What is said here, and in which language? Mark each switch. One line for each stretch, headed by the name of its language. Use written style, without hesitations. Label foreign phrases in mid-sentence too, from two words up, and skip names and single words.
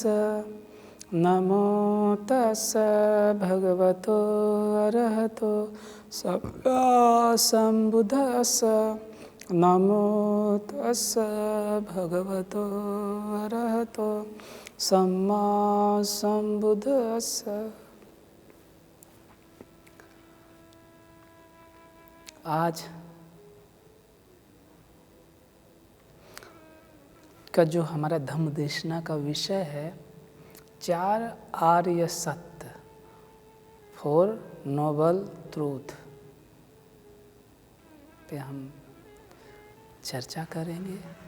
Pali: नमो तस्स भगवतो अरहतो सम्मा सम्बुद्धस्स। नमो तस्स भगवतो अरहतो सम्मा सम्बुद्धस्स।
Hindi: आज का जो हमारा धम्म देशना का विषय है, 4 आर्य सत्य, 4
English: noble truth
Hindi: पे हम चर्चा करेंगे।